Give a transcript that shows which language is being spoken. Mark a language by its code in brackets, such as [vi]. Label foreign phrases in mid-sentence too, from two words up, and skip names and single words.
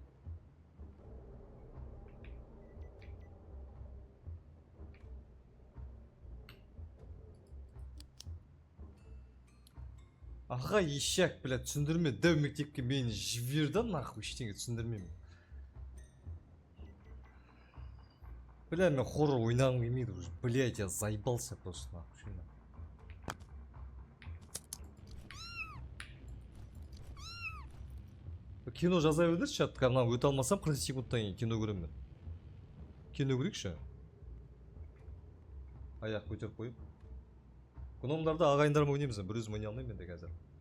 [kk] Аға ешек, бля, түсіндірме. Дәу мектепке мені жіберді, нахуй, ештеңе түсіндірмеймін. Бля, мен хоррор ойнағым келмейді уже. [ru] Блядь, я заебался просто, нахуй. [kk] Кино жаза бердірші чатқа, мына өте алмасам 40 секундтан кейін кино көремін. Кино көрейікші. Аяқ көтеріп қойып. Гномдарды ағайындарым ойнаймыз, бір өзім ойнай алмаймын енді қазір.